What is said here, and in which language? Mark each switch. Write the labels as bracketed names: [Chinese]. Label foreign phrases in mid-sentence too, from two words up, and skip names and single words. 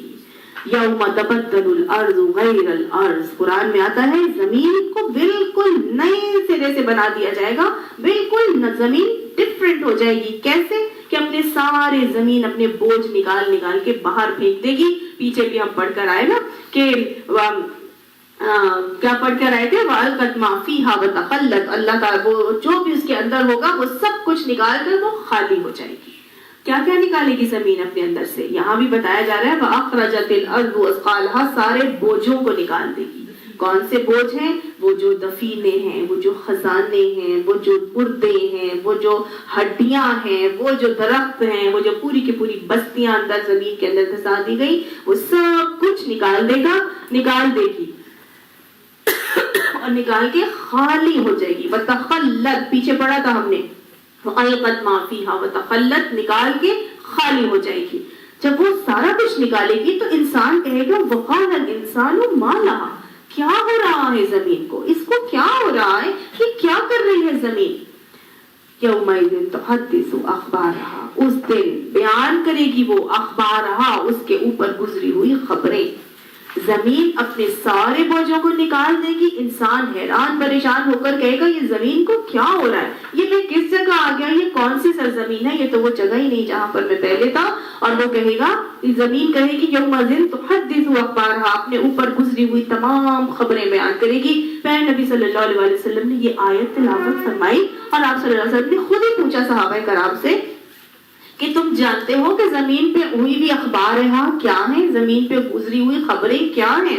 [Arabic] يوم تبدل الأرض غير الأرض, [Urdu] قرآن میں آتا ہے زمین کو بالکل نئے سرے سے بنا دیا جائے گا، بالکل زمین ڈفرنٹ ہو جائے گی. کیسے? کہ اپنے سارے زمین اپنے بوجھ نکال نکال کے باہر پھینک دے گی. پیچھے بھی ہم پڑھ کر آئے نا کہ کیا پڑھ کر آئے تھے, [Arabic] وألقت ما فيها وتخلت, [Urdu] اللہ کا وہ جو بھی اس کے اندر ہوگا وہ سب کچھ نکال کر وہ خالی ہو جائے گی. کیا کیا نکالے گی زمین اپنے اندر سے؟ یہاں بھی بتایا جا رہا ہے [Arabic] وأخرجت الأرض أثقالها, [Urdu] سارے بوجھوں کو نکال دے گی. کون سے بوجھ ہیں? وہ جو دفینے ہیں، وہ جو خزانے ہیں، وہ جو مردے ہیں، وہ جو ہڈیاں ہیں، وہ جو درخت ہیں، وہ جو پوری کی پوری بستیاں اندر زمین کے اندر دھنسا دی گئی، وہ سب کچھ نکال دے گی اور نکال کے خالی ہو جائے گی. وتخلت، پیچھے پڑھا تھا ہم نے, [Arabic] وألقت ما فيها وتخلت, [Urdu] نکال کے خالی ہو جائے گی. جب وہ سارا کچھ نکالے گی تو انسان کہے گا [Arabic] وقال الإنسان ما لها, [Urdu] کیا ہو رہا ہے زمین کو? اس کو کیا ہو رہا ہے؟ یہ کیا کر رہی ہے زمین? [Arabic] يومئذ تحدث أخبارها, [Urdu] اس دن بیان کرے گی وہ اخبارہا، اس کے اوپر گزری ہوئی خبریں. زمین اپنے سارے بوجھوں کو نکال دے گی. انسان حیران پریشان ہو کر کہے گا یہ زمین کو کیا ہو رہا ہے? یہ میں کس جگہ آ گیا؟ یہ کون کون سی سرزمین ہے، یہ تو وہ جگہ ہی نہیں جہاں پر میں پہلے تھا. اور وہ کہے گا، زمین کہے گی [Arabic] یومئذ تحدث اخبارها، [Urdu] اپنے اوپر گزری ہوئی تمام خبریں بیان کرے گی. پھر نبی صلی اللہ علیہ وسلم نے یہ آیت تلاوت فرمائی اور آپ صلی اللہ علیہ وسلم نے خود ہی پوچھا صحابہ کرام سے کہ تم جانتے ہو کہ زمین پہ ہوئی بھی اخبار کیا ہیں، زمین پہ گزری ہوئی خبریں کیا ہیں؟